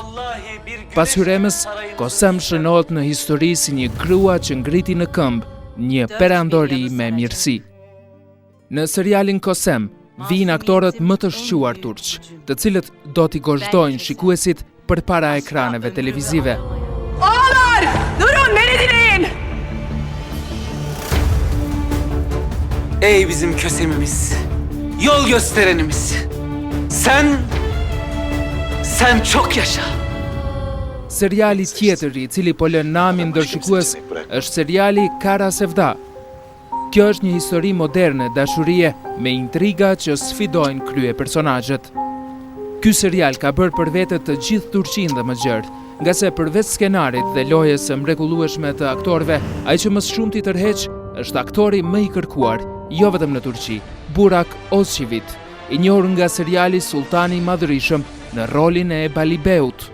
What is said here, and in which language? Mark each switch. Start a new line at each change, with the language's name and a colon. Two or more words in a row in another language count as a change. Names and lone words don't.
Albanian: Pas hyremës, Kosem shënohet në histori si një grua që ngriti në këmbë një perandori me mirësi. Në serialin Kosem vijnë aktorët më të shquar turq, të cilët do t'i gozhdojnë shikuesit përpara ekraneve televizive.
Turkish: Oğullar! Durun, beni dinleyin! Ey bizim kösemimiz, yol gösterenimiz. Sen çok yaşa.
Albanian: Seriali tjetër i cili po lën namin ndër shikues është seriali Kara Sevda. Kjo është një histori moderne dashurie me intriga që sfidojnë krye personazhet. Ky serial ka bërë për vete të gjithë Turqinë dhe më gjerë, nga se përveç skenarit dhe lojës së mrekullueshme të aktorëve, ai që më shumë t'i tërheq është aktori më i kërkuar, jo vetëm në Turqi, Burak Özçivit, i njohur nga seriali Sultani i Madhërisëm në rolin e Balibeut.